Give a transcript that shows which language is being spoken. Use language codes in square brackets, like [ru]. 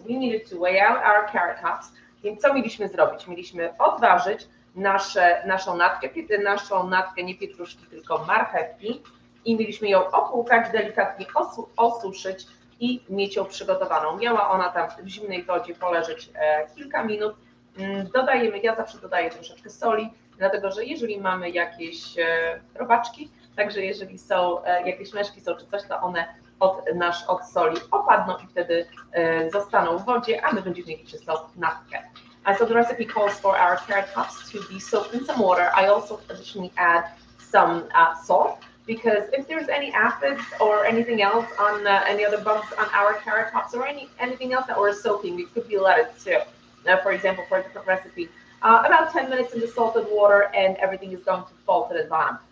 [en] We needed to weigh out our carrot tops. [pl] Więc co mieliśmy zrobić? Mieliśmy odważyć naszą natkę, nie pietruszki, tylko marchewki i mieliśmy ją opłukać, delikatnie osuszyć i mieć ją przygotowaną. Miała ona tam w zimnej wodzie poleżeć kilka minut. Dodajemy, ja zawsze dodaję troszeczkę soli, dlatego że jeżeli mamy jakieś robaczki, także jeżeli są jakieś meszki są czy coś, to one od soli opadną i wtedy zostaną w wodzie, a my będziemy mieli czystą natkę. [en] So the recipe calls for our carrot tops to be soaked in some water. I also additionally add some salt, because if there's any aphids or anything else on any other bugs on our carrot tops or anything else that we're soaking, it could be lettuce too. For example, for a different recipe, about 10 minutes in the salted water and everything is going to fall to the bottom.